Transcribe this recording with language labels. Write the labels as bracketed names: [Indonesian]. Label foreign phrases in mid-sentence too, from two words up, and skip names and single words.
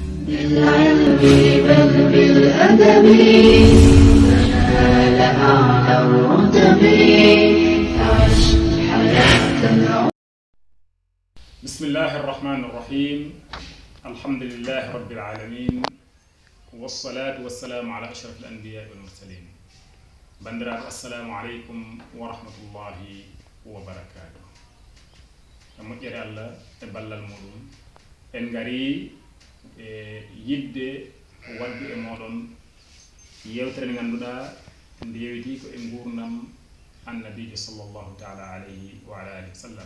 [Arabic] بالعلم بل بالأدب تنال أعلى الرتب عش حياة العمر. بسم الله الرحمن الرحيم. الحمد لله رب العالمين والصلاة والسلام على أشرف الأنبياء والمرسلين. بندرات السلام عليكم ورحمة الله وبركاته. [Fula] moƴƴere Allah e ballal muɗum en ngari yidde waddu e moɗon yewtere nde ganduɗa nde yewiti ko e gurdam annabijo [Arabic] صلى الله تعالى عليه وعلى آله وسلم.